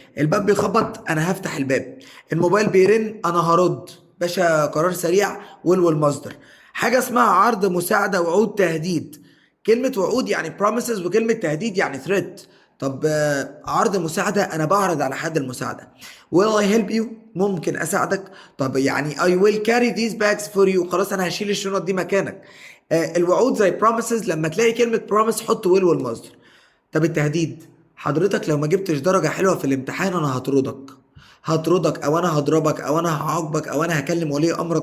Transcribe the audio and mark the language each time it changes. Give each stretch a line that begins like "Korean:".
Arabic: الباب بيخبط انا هفتح الباب، الموبايل بيرن انا هرد. باشا قرار سريع والمصدر. حاجة اسمها عرض، مساعدة، وعود، تهديد. كلمة وعود يعني promises، وكلمة تهديد يعني threat. طب عرض مساعدة، أنا بعرض على حد المساعدة.
English: will I help you؟
Arabic: ممكن أساعدك. طب يعني
English: I will carry these bags for you،
Arabic: خلاص أنا هشيل الشنط دي مكانك. الوعود زي promises، لما تلاقي كلمة promise حط will والمصدر. طب التهديد، حضرتك لو ما جبتش درجة حلوة في الامتحان أنا هطردك او انا هضربك او انا هعاقبك او انا هكلم ولي امرك.